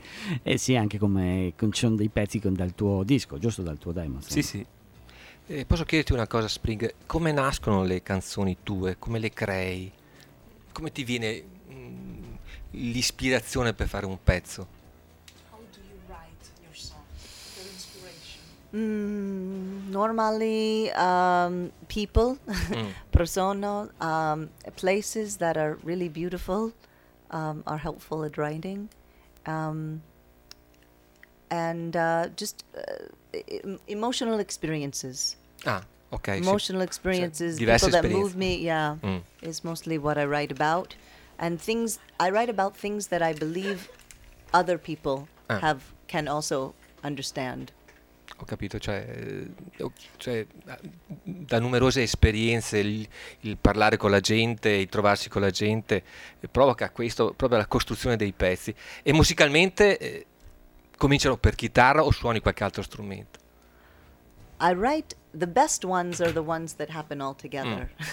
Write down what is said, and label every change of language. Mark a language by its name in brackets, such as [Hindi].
[Italian] sì. E sia anche come con dei pezzi dal tuo disco, giusto? Dal tuo demo. Sì, sì. Posso chiederti una cosa, Spring? Come nascono le canzoni tue? Come le crei? Come ti viene l'ispirazione per fare un pezzo? [English] How do you write your song? Your inspiration? Normally, people, persona, places that are really beautiful are helpful at writing. And just emotional experiences. Ah, okay. Emotional experiences, so people that move me, is mostly what I write about. And things, I write about things that I believe other people can also understand. [Italian] Ho capito, cioè da numerose esperienze il parlare con la gente, il trovarsi con la gente provoca questo, proprio la costruzione dei pezzi. E musicalmente cominciano per chitarra o suoni qualche altro strumento? [English] I write, the best ones are the ones that happen all together.